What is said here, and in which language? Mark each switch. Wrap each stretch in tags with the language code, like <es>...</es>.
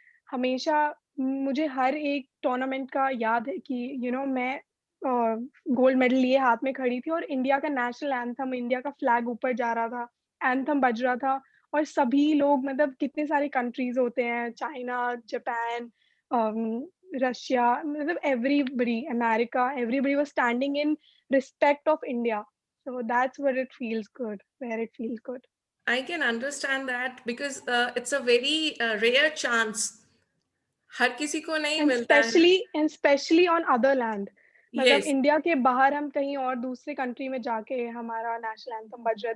<hi>हमेशा मुझे हर एक टूर्नामेंट का याद है कि मैं गोल्ड मेडल लिए हाथ में खड़ी थी, और इंडिया का नेशनल एंथम, इंडिया का फ्लैग ऊपर जा रहा था, एंथम बज रहा था, और सभी लोग, मतलब कितने सारे कंट्रीज होते हैं, चाइना, जापान, रशिया, मतलब everybody, America,</hi> <en>Everybody was standing in respect of India. So that's where it feels good, where it feels good. I can understand that because it's a very rare chance.</en> <hi>हर किसी को नहीं</hi> <en>And</en> <hi>मिलता है.</hi> <en>especially on other land.</en> <hi>मतलब</hi> <en>Yes.</en> <hi>India के बाहर हम कहीं और दूसरे कंट्री में जाके हमारा नेशनल एंथम बज रहा है.</hi>